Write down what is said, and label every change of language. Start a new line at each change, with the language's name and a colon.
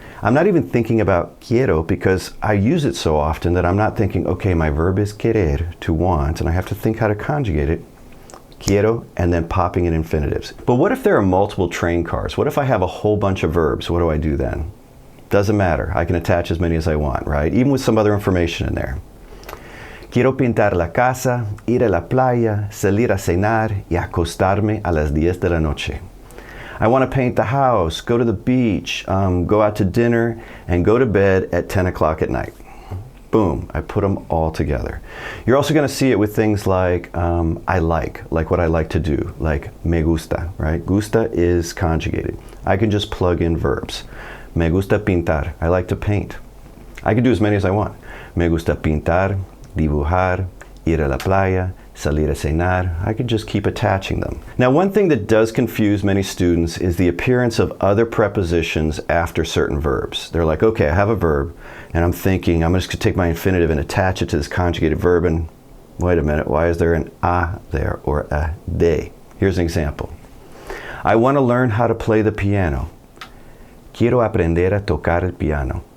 English: I'm not even thinking about quiero because I use it so often that I'm not thinking, okay, my verb is querer, to want, and I have to think how to conjugate it. Quiero, and then popping in infinitives. But what if there are multiple train cars? What if I have a whole bunch of verbs? What do I do then? Doesn't matter. I can attach as many as I want, right? Even with some other information in there.
Spanish: Quiero pintar la casa, ir a la playa, salir a cenar y acostarme a las 10 de la noche.
English: I want to paint the house, go to the beach, go out to dinner, and go to bed at 10 o'clock at night. Boom, I put them all together. You're also going to see it with things like I like what I like to do, like me gusta, right? Gusta is conjugated. I can just plug in verbs.
Spanish: Me gusta pintar,
English: I like to paint. I can do as many as I want.
Spanish: Me gusta pintar, dibujar, ir a la playa, salir a cenar.
English: I could just keep attaching them. Now, one thing that does confuse many students is the appearance of other prepositions after certain verbs. They're like, okay, I have a verb, and I'm thinking, I'm just going to take my infinitive and attach it to this conjugated verb, and wait a minute, why is there an a there, or a de? Here's an example. I want to learn how to play the piano.
Spanish: Quiero aprender a tocar el piano.